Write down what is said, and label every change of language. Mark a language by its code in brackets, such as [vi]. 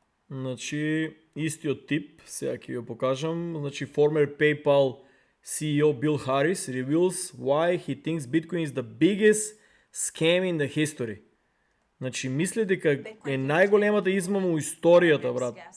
[mk] Значи, истиот тип, сега ќе ја покажам. Значи, [en] former PayPal CEO Bill Harris reveals why he thinks Bitcoin is the biggest scam in the history. [mk] Значи, мисли дека е најголемата измама у историјата, брат.